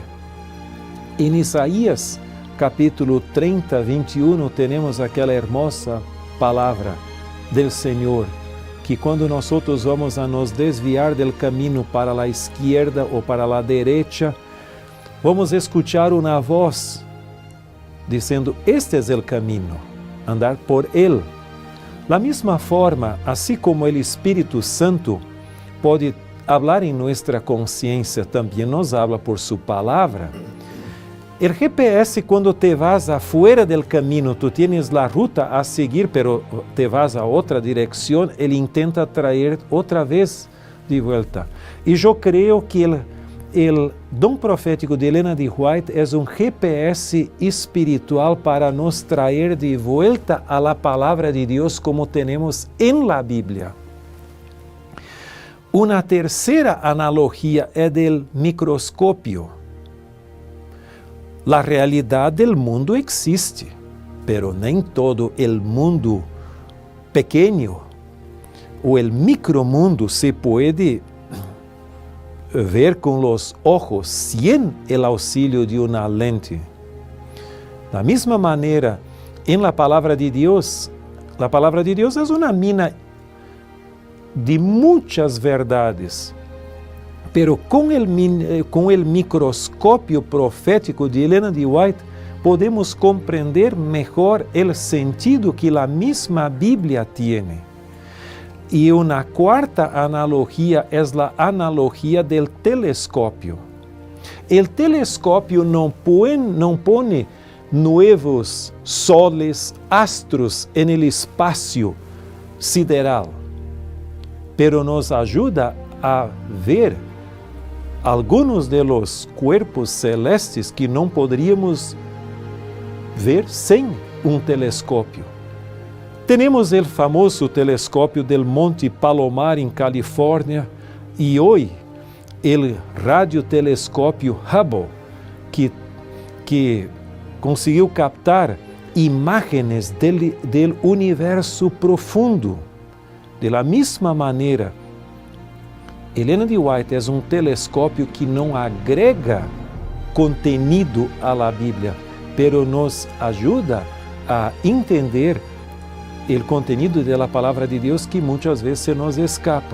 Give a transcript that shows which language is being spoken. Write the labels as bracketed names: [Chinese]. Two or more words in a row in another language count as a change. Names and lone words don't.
[Portuguese] Em Isaías, capítulo 30, 21, temos aquela hermosa palavra do Senhor, que quando nós vamos a nos desviar del caminho para a esquerda ou para a direita, vamos escuchar uma voz dizendo: este é o caminho, andar por ele. Da mesma forma, assim como o Espírito Santo pode falar em nossa consciência, também nos habla por sua palavra. [Spanish] O GPS, quando te vas afuera del caminho, tu tienes la ruta a seguir, pero te vas a [Portuguese] outra direção, [Spanish] ele intenta traer [Portuguese] outra vez de volta. E eu creio que o dom profético de Elena de White é GPS espiritual para nos traer de volta [Spanish] a la [Portuguese] palavra de Deus como temos [Spanish] em la [Portuguese] Bíblia. Uma terceira analogia é del microscópio. [Spanish] La realidade del mundo existe, pero [Portuguese] nem todo [Spanish] el mundo pequeño o el micromundo se puede ver con los ojos sin el auxilio de una lente. Da misma manera, en la palabra de Dios es una mina de muchas verdades. [Portuguese] Pero com o microscópio profético de Elena de White, podemos compreender melhor o sentido que a mesma Bíblia tem. E uma quarta analogia é a analogia do telescópio. O telescópio não põe novos soles, astros [Spanish] en el [Portuguese] espaço sideral, pero nos ajuda a ver alguns [Spanish] de los cuerpos celestes [Portuguese] que não poderíamos ver sem telescópio. Temos o famoso telescópio del Monte Palomar em Califórnia e hoje o radiotelescópio Hubble que conseguiu captar imagens del universo profundo. [Spanish] De la [Portuguese] mesma maneira, Elena de White é telescópio que não agrega conteúdo à Bíblia, [Spanish] pero nos [Portuguese] ajuda a entender o conteúdo da palavra de Deus que muitas vezes se nos escapa.